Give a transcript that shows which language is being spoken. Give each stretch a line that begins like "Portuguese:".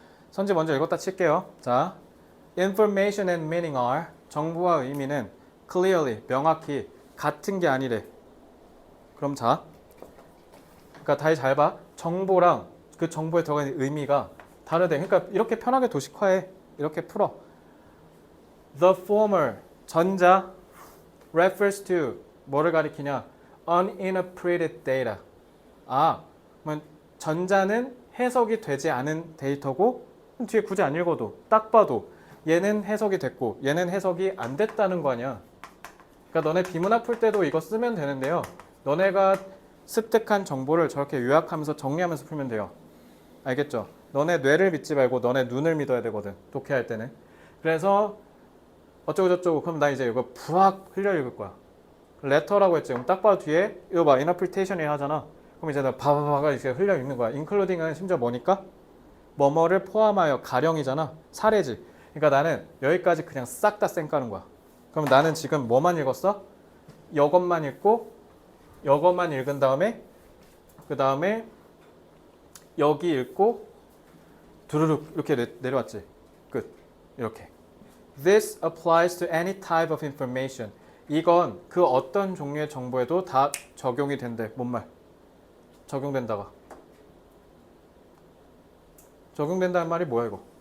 Korean: 선지 먼저 읽었다 칠게요. 자,
English: information and meaning are
Korean: 정보와 의미는 clearly, 명확히 같은 게 아니래. 그럼 자, 그러니까 다시 잘 봐. 정보랑 그 정보에 들어가 있는 의미가 다르대. 그러니까 이렇게 편하게 도식화해. 이렇게 풀어.
English: The former, 전자, refers to,
Korean: 뭐를 가리키냐?
English: Uninterpreted data.
Korean: 그러면 전자는 해석이 되지 않은 데이터고 뒤에 굳이 안 읽어도 딱 봐도 얘는 해석이 됐고 얘는 해석이 안 됐다는 거 아니야. 그러니까 너네 비문학 풀 때도 이거 쓰면 되는데요. 너네가 습득한 정보를 저렇게 요약하면서 정리하면서 풀면 돼요. 알겠죠? 너네 뇌를 믿지 말고 너네 눈을 믿어야 되거든. 독해할 때는. 그래서 어쩌고 저쩌고 그럼 나 이제 이거 부악 흘려 읽을 거야. 레터라고 했지. 그럼 딱 봐도 뒤에 이거 봐. 인터프리테이션이 하잖아. 그럼 이제 나 바바바가 이렇게 흘려 읽는 거야. 인클루딩은 심지어 뭐니까? 뭐뭐를 포함하여 가령이잖아. 사례지. 그러니까 나는 여기까지 그냥 싹 다 쌩까는 거야. 그럼 나는 지금 뭐만 읽었어? 이것만 읽고 이것만 읽은 다음에 그 다음에 여기 읽고 두루룩 이렇게 내려왔지. 끝. 이렇게.
English: This applies to any type of information.
Korean: 이건 그 어떤 종류의 정보에도 다 적용이 된대. 뭔 말? 적용된다가. 적용된다는 말이 뭐야 이거?